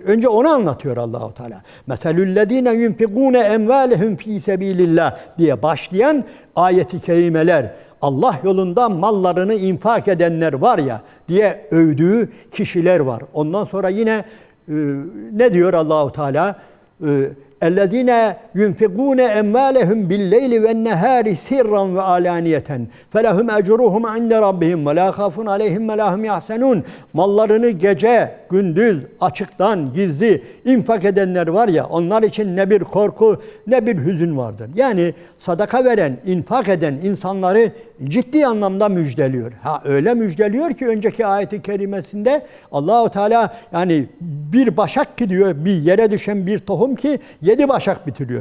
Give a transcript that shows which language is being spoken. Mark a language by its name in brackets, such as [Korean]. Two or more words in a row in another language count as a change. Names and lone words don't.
[Turkish] Önce onu anlatıyor Allah-u Teala. [Arabic] مثل الذين ينفقون أموالهم في سبيل الله [Turkish] diye başlayan ayet-i kerimeler, Allah yolunda mallarını infak edenler var ya diye övdüğü kişiler var. Ondan sonra yine ne diyor Allah-u Teala? [Arabic] اَلَّذ۪ينَ يُنْفِقُونَ اَمْوَالَهُمْ بِالْلَيْلِ وَالنَّهَارِ سِرًّا وَعَلَانِيَةً فَلَهُمْ اَجْرُهُمْ عِنْدَ رَبِّهِمْ وَلَا خَافٌ عَلَيْهِمْ وَلَا هُمْ يَحْزَنُونَ. [Turkish] Mallarını gece, gündüz, açıktan, gizli infak edenler var ya, onlar için ne bir korku, ne bir hüzün vardır. Yani sadaka veren, infak eden insanları ciddi anlamda müjdeliyor. Öyle müjdeliyor ki önceki ayet-i kerimesinde Allah-u Teala yani bir başak ki diyor, bir yere düşen bir tohum ki 7 başak bitiriyor.